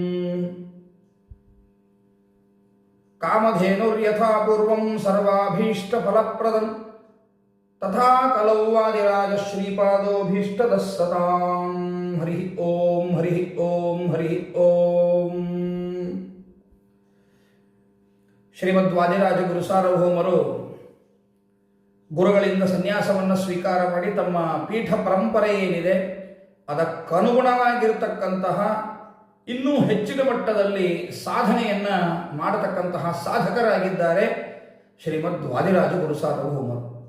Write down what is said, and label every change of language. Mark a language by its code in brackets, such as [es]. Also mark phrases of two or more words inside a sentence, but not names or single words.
[sa] ಕಾಮಧೇನುರ್ಯಥಾ ಪೂರ್ವಂ ಸರ್ವಾಭೀಷ್ಟಫಲಪ್ರದಂ ತಥಾ ಕಲೌ ವಾದಿರಾಜ ಶ್ರೀಪಾದೋಭೀಷ್ಟದಃ ಸತಾಂ. ಹರಿ ಓಂ ಹರಿ ಓಂ ಹರಿ ಓಂ. [kn] ಶ್ರೀಮದ್ ವಾದಿರಾಜ ಗುರು ಸಾರ್ವಭೌಮರು ಗುರುಗಳಿಂದ ಸನ್ಯಾಸವನ್ನು ಸ್ವೀಕಾರ ಮಾಡಿ ತಮ್ಮ ಪೀಠ ಪರಂಪರೆ ಏನಿದೆ ಅದಕ್ಕನುಗುಣವಾಗಿರತಕ್ಕಂತಹ ಇನ್ನೂ ಹೆಚ್ಚಿನ ಮಟ್ಟದಲ್ಲಿ ಸಾಧನೆಯನ್ನು ಮಾಡತಕ್ಕಂತಹ ಸಾಧಕರಾಗಿದ್ದಾರೆ ಶ್ರೀಮದ್ ವಾದಿರಾಜ ಗುರು ಸಾರ್ವಭೌಮರು.